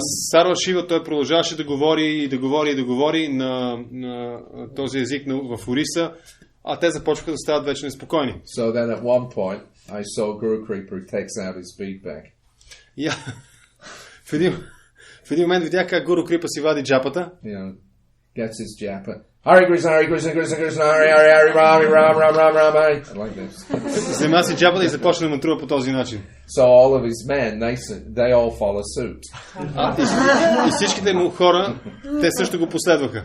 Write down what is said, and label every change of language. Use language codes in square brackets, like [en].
[bg] Сарва Шива той продължаваше да говори на този език в Ориса. А те започнаха да стават вече неспокойни. [en] So then at one point, I saw Guru Kripa who takes out his bead bag. [bg] И в един момент видях как Гуру Крипа си вади джапата. [en] You know, gets his japa. [sa] Hare Krishna, Hare Krishna, Krishna Krishna, Hare Hare, Hare Ram, Ram, Ram, Ram, Ram, Hare. [en] Like this. [bg] Взема си джапата и започна да мантрува по този начин. [en] So all of his men, they all follow suit. И всичките му хора, те също го последваха.